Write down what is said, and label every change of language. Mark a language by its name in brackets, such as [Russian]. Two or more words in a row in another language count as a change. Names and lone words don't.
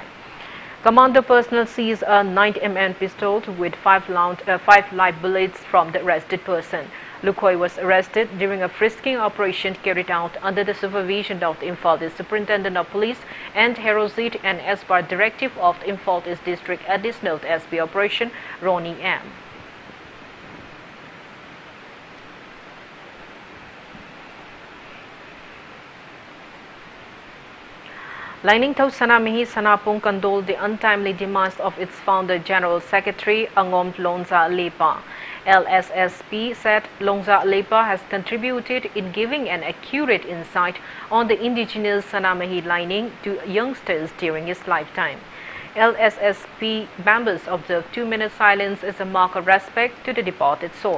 [English] Commando personnel seized a 9mm pistol with 5 live bullets from the arrested person. Lukhoi was arrested during a frisking operation carried out under the supervision of the Imphal East Superintendent of Police and Herozit, and as per directive of the Imphal East District Additional SB Operation Ronnie M. Lainingthau Sanamihi Sanapung condoled the untimely demise of its founder General Secretary Angom Longza Lepa. LSSP said Longza Lepa has contributed in giving an accurate insight on the indigenous Sanamahi lining to youngsters during his lifetime. LSSP members observed 2-minute silence as a mark of respect to the departed soul.